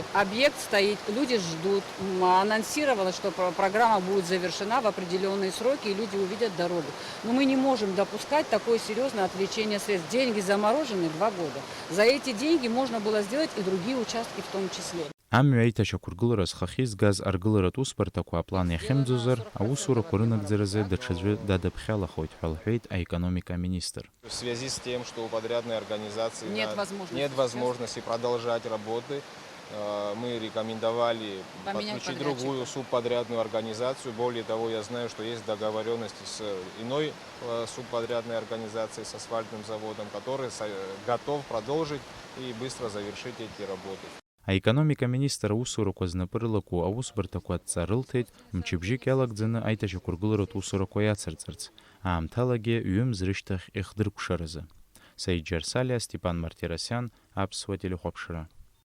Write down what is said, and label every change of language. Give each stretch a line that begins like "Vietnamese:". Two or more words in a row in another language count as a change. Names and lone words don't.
Russian: Объект стоит, люди ждут. Анонсировалось, что программа будет завершена в определенные сроки, и люди увидят дорогу. Но мы не можем допускать такое серьезное отвлечение средств. Деньги заморожены 2 года. За эти деньги можно было сделать и другие участки в том числе.
Abkhazian: Амҩа аиҭашьақәыргылара зхахьы изгаз аргыларатә усбарҭақәа аплан иахьымӡозар, аусурақәа рынагӡаразы даҽаӡәы дадыԥхьалахоит ҳәа лҳәеит аекономика-министр.
Russian: В связи с тем, что у подрядной организации нет возможности продолжать работы, мы рекомендовали подключить другую субподрядную организацию. Более того, я знаю, что есть договоренности с иной субподрядной организацией, с асфальтным заводом, который готов продолжить и быстро завершить эти работы.
Abkhazian: Аекономика-министр аусурақәа знапы рылаку аусбарҭақәа адҵа мчыбжьык иалагӡаны аиҭашьақәыргыларатә усурақәа иацырҵарц, аамҭалагьы ҩымз рышьҭахь ихдыркәшаразы. Саид Џьарсалиа, Степан Мартиросиан, Аԥсуа телехәаԥшра.